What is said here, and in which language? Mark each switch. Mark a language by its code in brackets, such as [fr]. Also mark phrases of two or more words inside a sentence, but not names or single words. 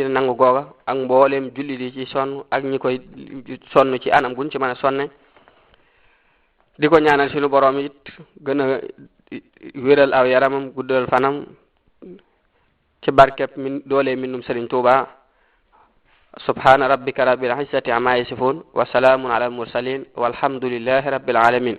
[wo] biir nangu googa ak mboolem jullit yi ci sonn ak ñi koy sonn ci anam guñ ci mën a sonne di ko ñaanal suñu borom it gën a wéral aw yaramam guddal fanam ci barkeb min doole minum Sëriñ Tuubaa [ar] سبحان ربك رب العزة عما يصفون وسلام على المرسلين والحمد لله رب العالمين